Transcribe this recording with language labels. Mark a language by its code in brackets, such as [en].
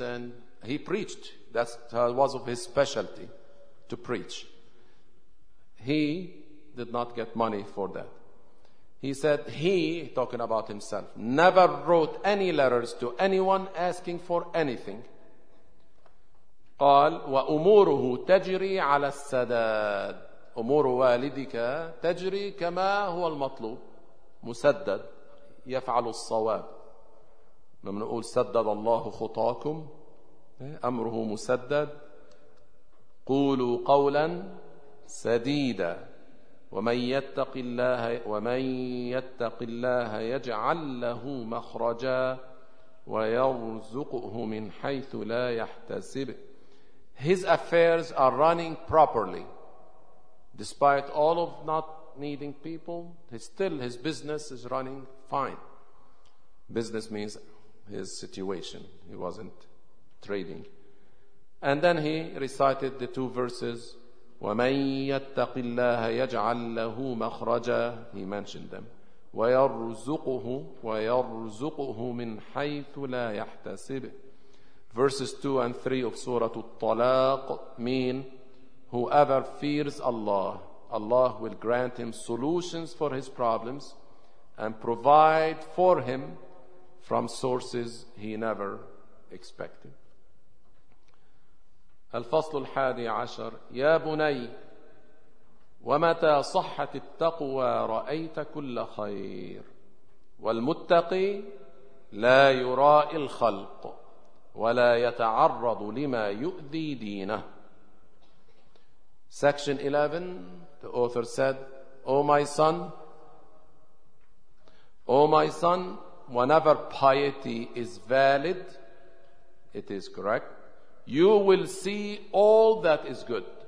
[en] And he preached. That was of his specialty, to preach. He did not get money for that. He said he, talking about himself, never wrote any letters to anyone asking for anything. [ar] قال وأموره تجري على السداد. أمور والدك تجري كما هو المطلوب، مسدد، يفعل الصواب. لما نقول سدد الله خطاكم، أمره مسدد، قولوا قولا سديدا، ومن يتق الله يجعل له مخرجا ويرزقه من حيث لا يحتسب. [en] His affairs are running properly. Despite all of not needing people, still his business is running fine. Business means his situation. He wasn't trading. And then he recited the two verses. [ar] وَمَنْ يَتَّقِ اللَّهَ يَجْعَلْ لَهُ مَخْرَجًا. [en] He mentioned them. [ar] وَيَرْزُقُهُ مِنْ حَيْثُ لَا يَحْتَسِبِ. [en] Verses 2 and 3 of Surah Al-Talaq mean whoever fears Allah, Allah will grant him solutions for his problems and provide for him from sources he never expected. [ar] الفصل الحادي عشر يا بني ومتى صحت التقوى رأيت كل خير والمتقي لا يرائي الخلق ولا يتعرض لما يؤذي دينه. [en] Section 11, the author said, O my son, whenever piety is valid, it is correct, you will see all that is good.